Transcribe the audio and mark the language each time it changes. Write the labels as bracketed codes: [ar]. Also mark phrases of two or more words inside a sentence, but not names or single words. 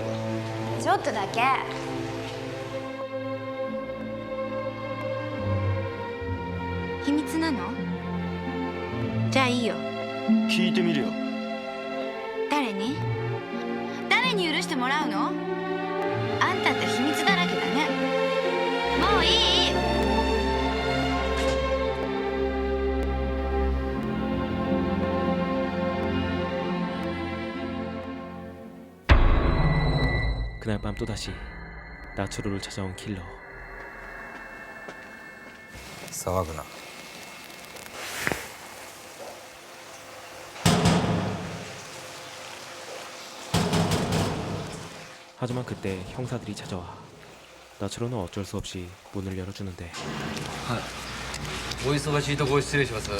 [ja] ちょっとだけ。秘密なの？じゃあいいよ。聞いてみるよ。誰に？誰に許してもらうの？あんたって秘密だらけだね。もういい？ [ko] 그날 밤 또다시 나츠로를 찾아온 킬러. [ja] 騒ぐな。 [ko] 하지만 그때 형사들이 찾아와 나츠로는 어쩔 수 없이 문을 열어주는데 [ja] お忙しいところ失礼します。